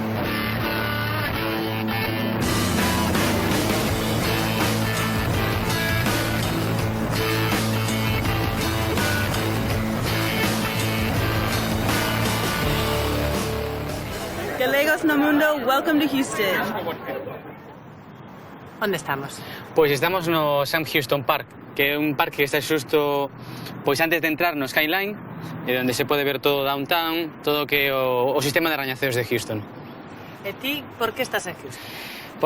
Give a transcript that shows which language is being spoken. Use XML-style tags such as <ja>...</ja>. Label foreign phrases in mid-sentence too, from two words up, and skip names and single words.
<gl>Galegos no Mundo,</gl> <en>welcome to Houston.</en> <gl>Onde estamos? Pois estamos no Sam Houston Park, que é un parque que está xusto pois antes de entrar no Skyline, e onde se pode ver todo o downtown, todo o que o sistema de rañaceos de Houston. E ti, por que estás en Houston?</gl>